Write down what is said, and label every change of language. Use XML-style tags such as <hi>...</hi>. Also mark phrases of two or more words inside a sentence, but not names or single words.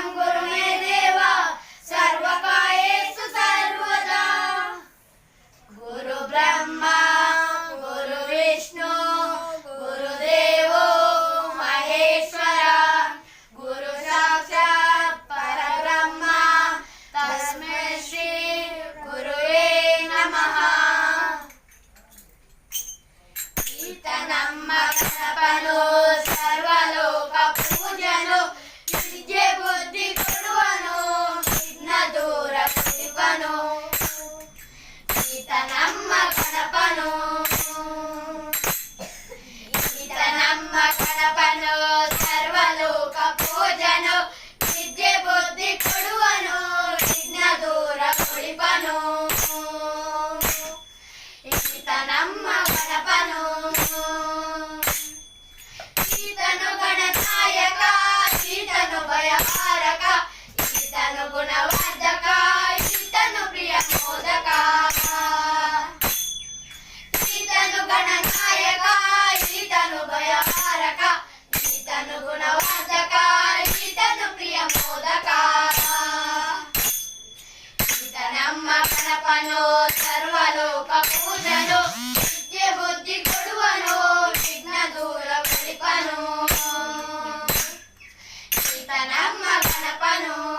<sa>कुरु मे देव सर्वकार्येषु सर्वदा गुरु ब्रह्मा गुरु विष्णु गुरुदेवो महेश्वर गुरु साक्षात् परब्रह्म तस्मै श्री गुरुवे नमः</sa> <kn>ಈತ ನಮ್ಮ ಗಣಪನು ಸರ್ವಲೋಕ ಪೂಜನು ವಿದ್ಯೆ ಬುದ್ಧಿ ಕೊಡುವನು ವಿಘ್ನ ದೂರ ಕುಡಿಪನು ಈತ ನಮ್ಮ ಗಣಪನು ಈತ ನಮ್ಮ ಗಣಪನು ಸರ್ವಲೋಕ ಪೂಜನು ವಿದ್ಯೆ ಬುದ್ಧಿ ಕೊಡುವನು ವಿಘ್ನ ದೂರ ಕುಡಿಪನು ಈತ ನಮ್ಮ ಗಣಪನು ಈತನು ಗಣನಾಯಕ ಈತನು ಭಯಹಾರಕ ಈತನು ಗುಣವರ್ಧಕ ಈತನು ಪ್ರಿಯ ಮೋದಕ ಈತನು ಗಣನಾಯಕ ಈತನು ಭಯಹಾರಕ ಈತನು ಗುಣವರ್ಧಕ ಈತನು ಪ್ರಿಯ ಮೋದಕ ಈತ ನಮ್ಮ ಗಣಪನು ಸರ್ವಲೋಕ ಪೂಜನು ವಿದ್ಯೆ ಬುದ್ಧಿ ಕೊಡುವನು ವಿಘ್ನ ದೂರ ಕುಡಿಪನು ಈತ ನಮ್ಮ ಗಣಪನು</kn>